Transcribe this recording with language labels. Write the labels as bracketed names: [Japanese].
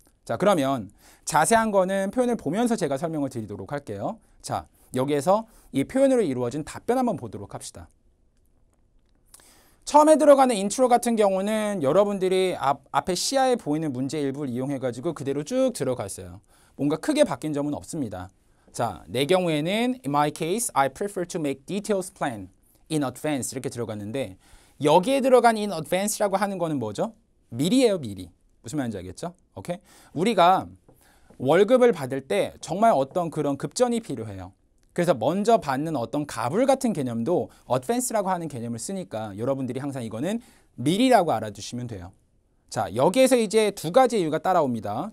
[Korean] 자, 그러면 자세한 거는 표현을 보면서 제가 설명을 드리도록 할게요. 자, 여기에서 이 표현으로 이루어진 답변 한번 보도록 합시다. 처음에 들어가는 인트로 같은 경우는 여러분들이 앞에 시야에 보이는 문제 일부를 이용해가지고 그대로 쭉 들어갔어요. 뭔가 크게 바뀐 점은 없습니다. 자, 내 경우에는 [English] In my case, I prefer to make details plan in advance [Korean] 이렇게 들어갔는데 여기에 들어간 [English] in advance라고 [Korean] 하는 거는 뭐죠? 미리예요, 미리. 무슨 말인지 알겠죠? 오케이? 우리가 월급을 받을 때 정말 어떤 그런 급전이 필요해요. 그래서 먼저 받는 어떤 가불 같은 개념도 advance라고 하는 개념을 쓰니까 여러분들이 항상 이거는 미리라고 알아두시면 돼요. 자, 여기에서 이제 두 가지 이유가 따라옵니다.